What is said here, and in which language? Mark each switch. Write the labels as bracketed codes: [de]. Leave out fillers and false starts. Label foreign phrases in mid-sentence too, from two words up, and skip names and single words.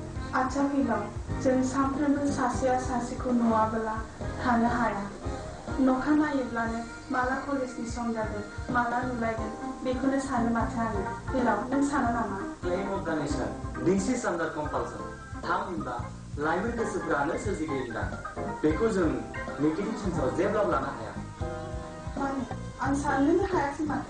[brx] आच्छा फैलाव जों सानफ्रोमबो सासेया सासेखौ नुवाबोला थानो हाया। नखा नायोब्लानो माला कलेजनि सम जागोन माला नुलायगोन बेखौनो सानो माथो आङो। फैलाव नों साना नामा? [en] Claim of the nation. This is under compulsion. [brx] थामहिनबा लाइमोन गोसोफोरानो सोरजिगिरिदा बेखौ जों नेगेटिभ सेन्सआव जेब्लाबो लानो हाया। माने आं साननोनो हायाखै माथो।